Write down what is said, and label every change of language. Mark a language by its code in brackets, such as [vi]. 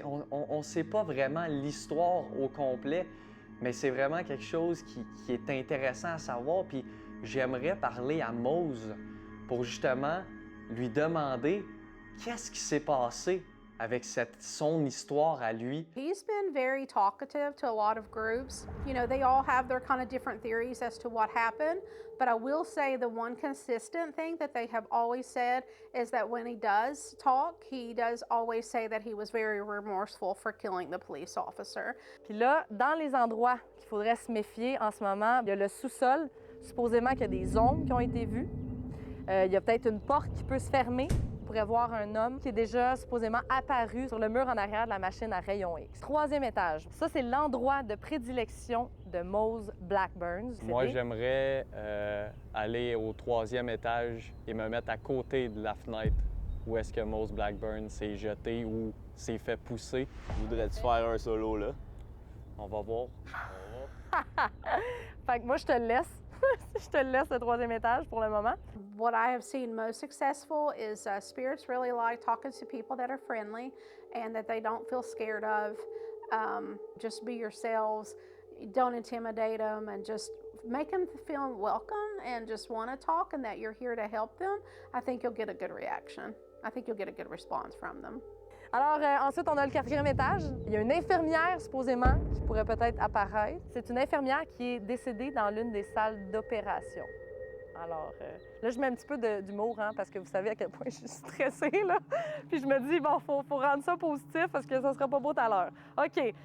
[fr] On sait pas vraiment l'histoire au complet, mais c'est vraiment quelque chose qui est intéressant à savoir. Puis j'aimerais parler à Mose pour justement lui demander qu'est-ce qui s'est passé avec son histoire à lui. [en] He's been very talkative to a lot of groups. You know, they all have their kind of different theories as to what happened, but I will say the one consistent thing that they have always said is that when he does talk, he does always say that he was very remorseful for killing the police officer. [fr] Puis là, dans les endroits qu'il faudrait se méfier en ce moment, il y a le sous-sol, supposément qu'il y a des ombres qui ont été vues. Il y a peut-être une porte qui peut se fermer. On pourrait voir un homme qui est déjà supposément apparu sur le mur en arrière de la machine à rayons X. 3e étage. Ça, c'est l'endroit de prédilection de Mose Blackburn. Moi, j'aimerais aller au 3e étage et me mettre à côté de la fenêtre où est-ce que Mose Blackburn s'est jeté ou s'est fait pousser. Voudrais-tu faire un solo là? On va voir. Fait que moi, je te le laisse. Je te laisse le 3e étage pour le moment. [en] What I have seen most successful is spirits really like talking to people that are friendly and that they don't feel scared of. Just be yourselves. Don't intimidate them and just make them feel welcome and just want to talk and that you're here to help them. I think you'll get a good reaction. I think you'll get a good response from them. [fr] Alors, ensuite, on a le 4e étage. Il y a une infirmière, supposément, qui pourrait peut-être apparaître. C'est une infirmière qui est décédée dans l'une des salles d'opération. Alors, là, je mets un petit peu d'humour, hein, parce que vous savez à quel point je suis stressée, là. Puis je me dis, bon, faut rendre ça positif parce que ça sera pas beau tout à l'heure. OK.